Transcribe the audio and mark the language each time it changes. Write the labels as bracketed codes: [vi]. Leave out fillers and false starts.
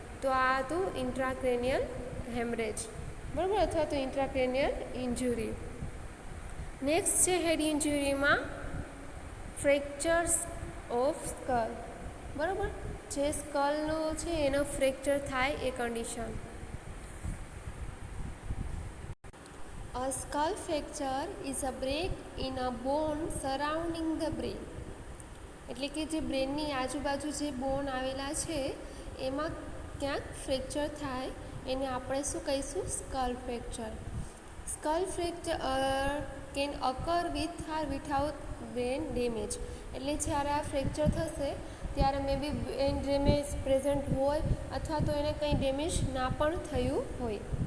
[gu] તો આ હતું ઇન્ટ્રાક્રેનિયલ હેમરેજ, બરાબર, અથવા તો ઇન્ટ્રાક્રેનિયલ ઇન્જુરી. નેક્સ્ટ છે હેડ ઇન્જુરીમાં ફ્રેક્ચર્સ ઓફ સ્કલ, બરાબર, જે સ્કલનું છે એનો ફ્રેક્ચર થાય એ condition. [en] A skull fracture is a break in a bone surrounding the brain. [gu] એટલે કે જે બ્રેનની આજુબાજુ જે બોન આવેલા છે એમાં ક્યાંક ફ્રેક્ચર થાય એને આપણે શું કહીશું? Skull fracture. [en] Skull fracture can occur with or without brain damage. [gu] એટલે જ્યારે આ ફ્રેક્ચર થશે ત્યારે મે બી બ્રેન ડેમેજ પ્રેઝન્ટ હોય અથવા તો એને કંઈ ડેમેજ ના પણ થયું હોય.